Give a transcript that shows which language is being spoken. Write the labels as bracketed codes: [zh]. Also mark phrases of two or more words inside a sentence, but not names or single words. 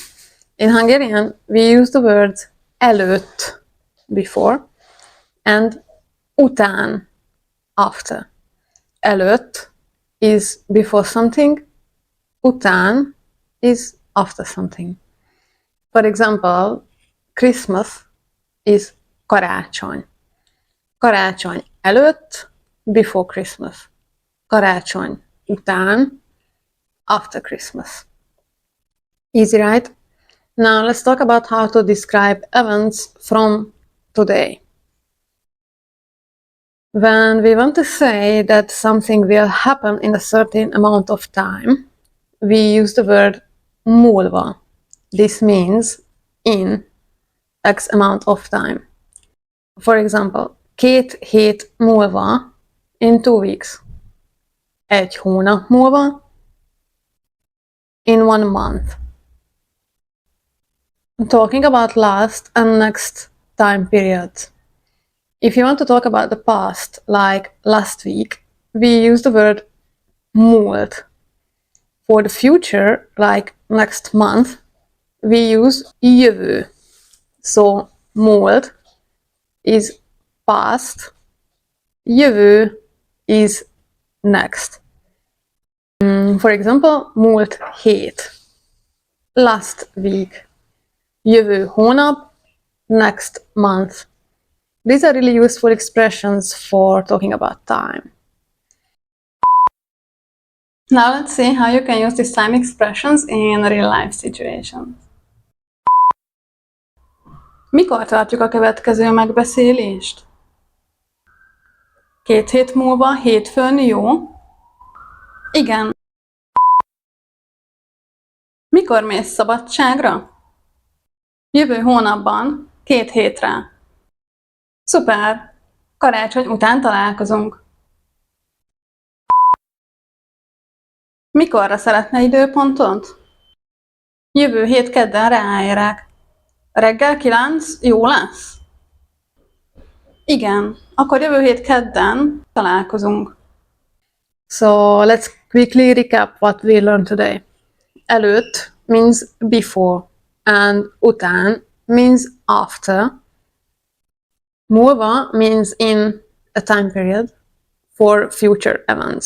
[en] In Hungarian, we use the words előtt, before, and után, after. Előtt is before something, után is after something. For example, Christmas is karácsony. [hu] Karácsony előtt, [en] before Christmas. [hu] Karácsony után, [en] after Christmas. Easy, right? Now let's talk about how to describe events from today. When we want to say that something will happen in a certain amount of time, we use the word múlva. This means in X amount of time. For example, 2 [hu] hét múlva, [en] in 2 weeks. [hu] 1 hónap múlva, [en] in 1 month. I'm talking about last and next time periods. If you want to talk about the past, like last week, we use the word múlt. For the future, like next month, we use jövő. So múlt is past, jövő is next. For example, [hu] múlt hét, [en] last week. [hu] Jövő hónap, [en] next month. These are really useful expressions for talking about time. Now let's see how you can use these time expressions in real-life situations. [hu] Mikor tartjuk a következő megbeszélést? 2 hét múlva, hétfőn, jó? Igen. Mikor mész szabadságra? Jövő hónapban, 2 hétre. Szuper! Karácsony után találkozunk. Mikorra szeretne időpontot? Jövő hét kedden ráérek. Reggel 9 jó lesz? Igen, akkor jövő hét kedden találkozunk. [en] So let's quickly recap what we learned today. Előtt means before and után means after. Múlva means in a time period for future events.